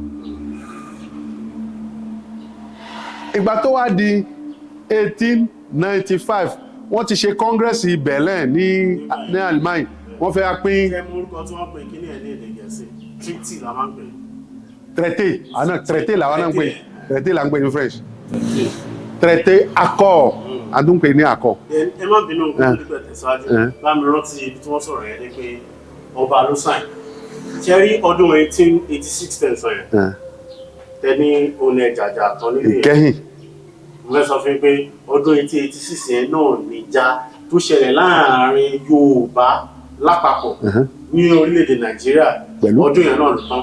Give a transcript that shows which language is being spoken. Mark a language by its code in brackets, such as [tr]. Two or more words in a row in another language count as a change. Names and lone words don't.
[yo] ìgbà tó wá di 1895 wọ́n ti ṣe kọ́ngírẹ́sì Berlin ní Allemagne wọ́n fẹ́ pín. ṣé mo orúkọ tí wọ́n pè kí ní ẹ̀ ní èdè Gẹ̀ẹ́sì treaty la máa ń pè. traité làwọn náà ń pè traité là ń pè ní French [fr] traité accord [yo] adúnpè ní accord. ẹ má bínú nígbà tẹ̀síwájú bá mi rántí ibi tí wọ́n sọ̀rọ̀ yẹn ni pé ọba ló sàn ṣe rí ọdún 1886 tẹ̀sán yẹn tẹ́ni òun ẹ̀ jàjà kan nílé ìkẹyìn mo fẹ́ sọ fún yín pé ọdún 1886 yẹn náà níjà tó ṣẹlẹ̀ láàrin Yorùbá lápapọ̀ ní orílẹ̀-èdè Nàìjíríà ọdún yẹn náà ló tán.